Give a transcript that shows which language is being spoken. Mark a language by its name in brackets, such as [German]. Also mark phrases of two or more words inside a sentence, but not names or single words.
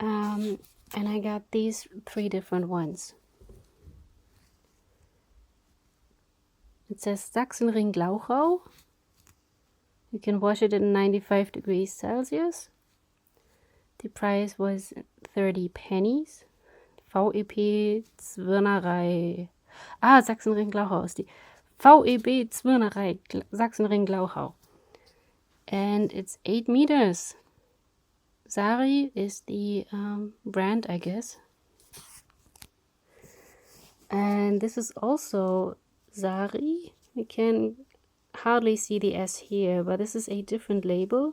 [English] And I got these 3 different ones. It says Sachsenring Glauchau. You can wash it at 95 degrees Celsius. The price was 30 pennies. VEB Zwirnerei. [German] Sachsenring Glauchau ist die. [English] VEB Zwirnerei Sachsenring Glauchau. And it's 8 meters. Sari is the brand, I guess. And this is also Sari. You can hardly see the S here, but this is a different label.